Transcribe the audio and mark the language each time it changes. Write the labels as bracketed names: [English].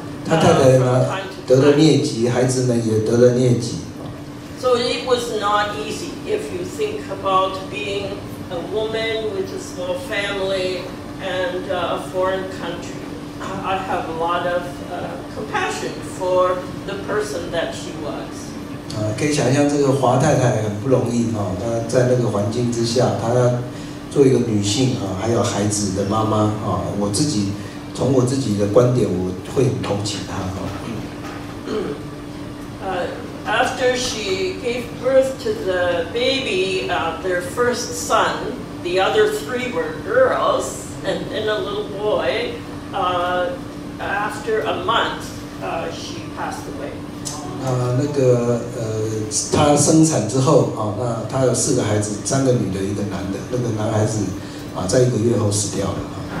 [Chinese] 他太太呢得了疟疾，孩子们也得了疟疾。 [English] So it was not easy if you think about being a woman with a small family and a foreign country. I have a lot of compassion for the person that she was. [Chinese] 可以想象这个华太太很不容易啊，她在那个环境之下，她要做一个女性啊，还有孩子的妈妈啊，从我自己的观点，我会很同情她啊。 [English] After she gave birth to the baby, their first son, the other 3 were girls, and then a little boy. After a month, she passed away. [Chinese] 那个她生产之后啊，那她有4个孩子，3个女的，1个男的。那个男孩子啊，在1个月后死掉了啊。